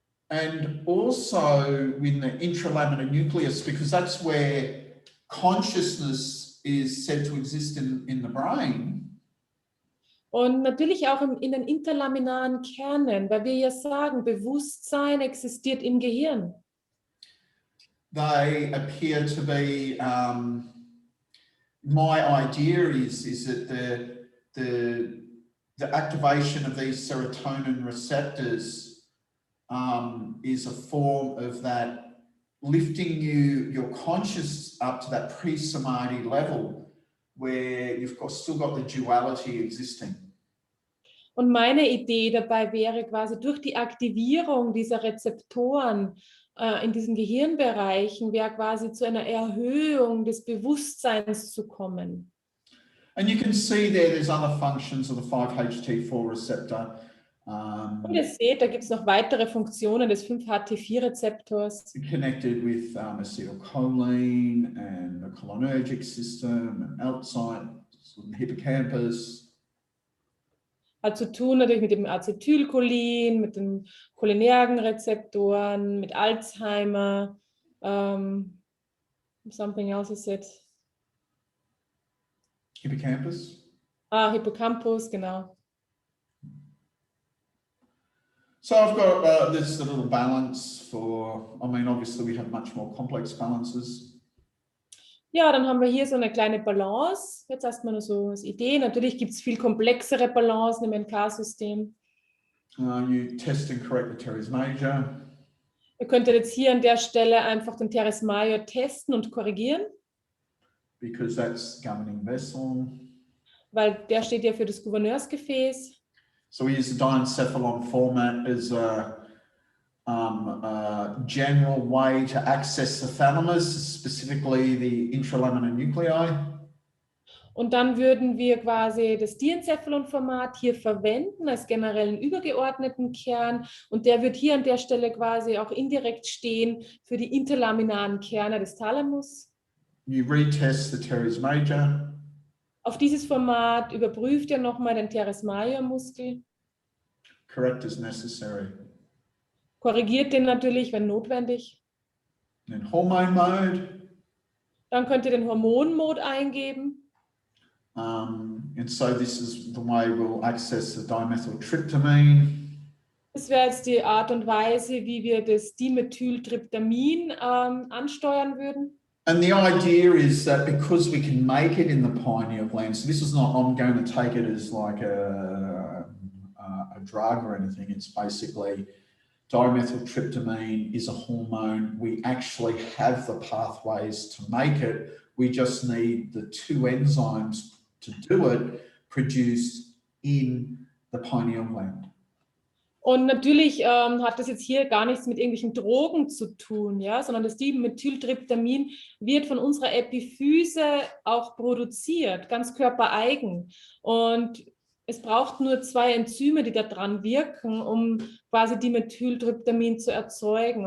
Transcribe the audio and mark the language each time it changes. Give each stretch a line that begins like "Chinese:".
English: And also in the intralaminar nucleus, because that's where consciousness is said to exist in the brain.
German: Und natürlich auch in den interlaminaren Kernen, weil wir ja sagen, Bewusstsein existiert im Gehirn.
English: They appear to be, my idea is that the activation of these serotonin receptors is a form of that lifting your conscious up to that pre-samadhi level where you've still got the duality existing.
German: Und meine Idee dabei wäre quasi durch die Aktivierung dieser Rezeptoren in diesen Gehirnbereichen wäre quasi zu einer Erhöhung des Bewusstseins zu kommen.
English: And you can see there's other functions of the 5-HT4 receptor.
German: Und ihr seht, da gibt es noch weitere Funktionen des 5-HT4-Rezeptors.
English: Connected with acetylcholine and the cholinergic system and outside the hippocampus.
German: Hat zu tun natürlich mit dem Acetylcholin, mit den cholinergen Rezeptoren, mit Alzheimer.
English: Something else is it? Hippocampus.
German: Hippocampus, genau.
English: So I've got this little balance for, I mean, obviously we have much more complex balances.
German: Ja, dann haben wir hier so eine kleine Balance. Jetzt erstmal nur so als Idee. Natürlich gibt es viel komplexere Balancen im NK-System.
English: You test and correct the teres major.
German: Ihr könntet jetzt hier an der Stelle einfach den teres major testen und korrigieren.
English: Because that's governing vessel.
German: weil der steht ja für das Gouverneursgefäß.
English: So we use the diencephalon format as a general way to access the thalamus, specifically the Intralaminar Nuclei.
German: Und dann würden wir quasi das Diencephalon-Format hier verwenden als generellen übergeordneten Kern. Und der wird hier an der Stelle quasi auch indirekt stehen für die interlaminaren Kerne des Thalamus.
English: You retest the teres major.
German: Auf dieses Format überprüft ihr nochmal den Teres major Muskel.
English: Correct as necessary.
German: Korrigiert den natürlich, wenn notwendig.
English: In hormone mode.
German: Dann könnt ihr den Hormonmod eingeben.
English: And so this is the way we'll access the dimethyltryptamine.
German: Das wäre jetzt die Art und Weise, wie wir das Dimethyltryptamin ansteuern würden.
English: And the idea is that because we can make it in the pineal gland, so this is not, I'm going to take it as like a drug or anything. It's basically dimethyltryptamine is a hormone. We actually have the pathways to make it. We just need the two enzymes to do it produced in the pineal gland.
German: Und natürlich hat das jetzt hier gar nichts mit irgendwelchen Drogen zu tun, ja, sondern das Dimethyltryptamin wird von unserer Epiphyse auch produziert, ganz körpereigen. Und es braucht nur zwei Enzyme, die da dran wirken, um quasi Dimethyltryptamin zu erzeugen.